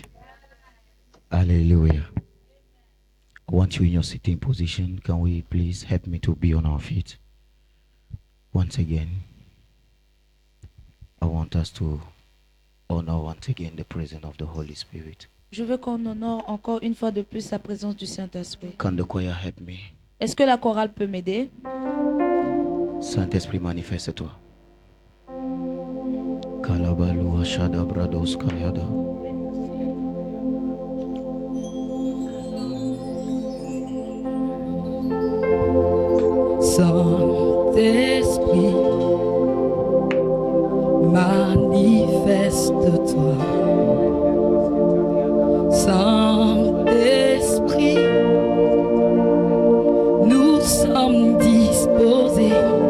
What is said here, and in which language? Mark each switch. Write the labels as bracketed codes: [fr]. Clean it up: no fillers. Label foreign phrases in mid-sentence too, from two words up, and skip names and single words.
[en] Hallelujah. I want you in your sitting position. Can we please help me to be on our feet? Once again, I want us to honor once again the presence of the Holy Spirit. [fr] Je veux qu'on honore encore une fois de plus la présence du Saint-Esprit. [en] Can the choir help me? [fr] Est-ce que la chorale peut m'aider? Saint-Esprit, manifeste-toi. Kalabalu ashada brados kayada. Saint-Esprit, manifeste-toi. Saint-Esprit, nous sommes disposés.